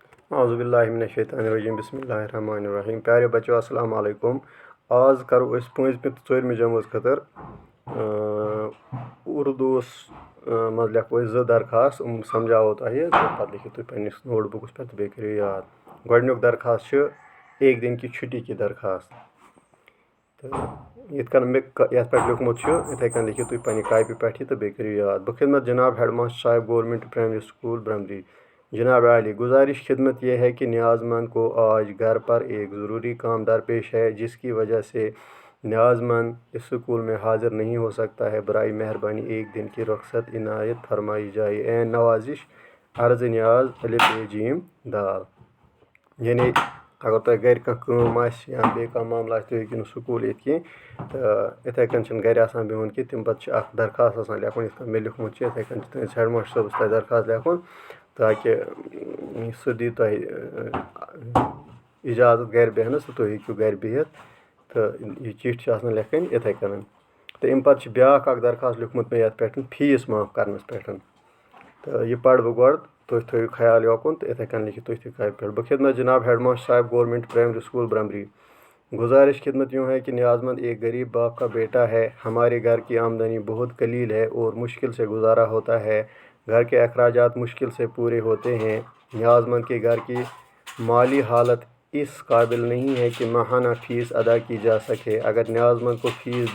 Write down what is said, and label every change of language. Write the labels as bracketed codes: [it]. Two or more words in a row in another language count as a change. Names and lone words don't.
[ar] اعوذ باللہ من الشیطان الرجیم بسم اللہ الرحمن الرحیم [ur] پیارے بچو [ar] السلام علیکم [ks] آز کرو اس پانچمہ تو ژورمہ جمٲژ خٲطر اردوس مز لیکھو أسۍ زٕ درخواست سمجھاوو تۄہہِ پتہٕ لیکھِو تُہۍ پننِس نوٹ بُکس پٮ۪ٹھ تہٕ بیٚیہِ کٔرِو یاد گۄڈنیُک درخواست چھُ [ur] ایک دن کی چھُٹی کی درخواست [ks] تہٕ یِتھ کٔنۍ مےٚ یتھ پٮ۪ٹھ لیوٗکھمُت چھُ یِتھَے کٔنۍ لیکھِو تُہۍ پننہِ کاپی پٮ۪ٹھ یہِ تہٕ بیٚیہِ کٔرِو یاد [ur] بخدمت جناب ہیڈ ماسٹر صاحب گورنمنٹ پرائمری اسکول برمری جناب عالی گزارش خدمت یہ ہے کہ نیاز مند کو آج گھر پر ایک ضروری کام درپیش ہے جس کی وجہ سے نیاز مند اس اسکول میں حاضر نہیں ہو سکتا ہے برائے مہربانی ایک دن کی رخصت عنایت فرمائی جائے این نوازش عرض نیاز [ks] الف ب ج دال یعنی اگر تۄہہِ گھرِ کانٛہہ کٲم آسہِ یا بیٚیہِ کانٛہہ معاملہٕ آسہِ تُہۍ ہیٚکِو نہٕ سکوٗل یِتھ کینٛہہ تہٕ یِتھَے کٔنۍ چھِنہٕ گھرِ آسان بِہُن کینٛہہ تَمہِ پَتہٕ چھِ اَکھ درخواست آسان لیکھُن یِتھ کٔنۍ مےٚ لیوٗکھمُت چھُ یِتھَے کٔنۍ چھُ تُہٕنٛدِس ہیڈ ماسٹر صٲبَس تۄہہِ درخواست لیکھُن تاکہِ سُہ دی تۄہہِ اِجازت گھرِ بیٚہنَس تہٕ تُہۍ ہیٚکِو گھرِ بِہِتھ تہٕ یہِ چِٹھۍ چھِ آسان لیکھٕنۍ یِتھَے کٔنۍ تہٕ اَمہِ پَتہٕ چھِ بیٛاکھ اَکھ درخواست لیوٗکھمُت مےٚ یَتھ پٮ۪ٹھ فیٖس معاف کَرنَس پٮ۪ٹھ تہٕ یہِ پَرٕ بہٕ گۄڈٕ تُہۍ تھٲیِو خیال یوکُن تہٕ یِتھَے کٔنۍ لیکھِو تُہۍ تہِ کاپہِ پٮ۪ٹھ [ur] بخدمت جناب ہیڈ ماسٹر صاحب گورنمنٹ پرائمری اسکول برمری گزارش خدمت یوں ہے کہ نیاز مند ایک غریب باپ کا بیٹا ہے ہمارے گھر کی آمدنی بہت قلیل ہے اور مشکل سے گزارا ہوتا ہے گھر کے اخراجات مشکل سے پورے ہوتے ہیں نیاز مند کے گھر کی مالی حالت اس قابل نہیں ہے کہ ماہانہ فیس ادا کی جا سکے اگر نیاز مند کو فیس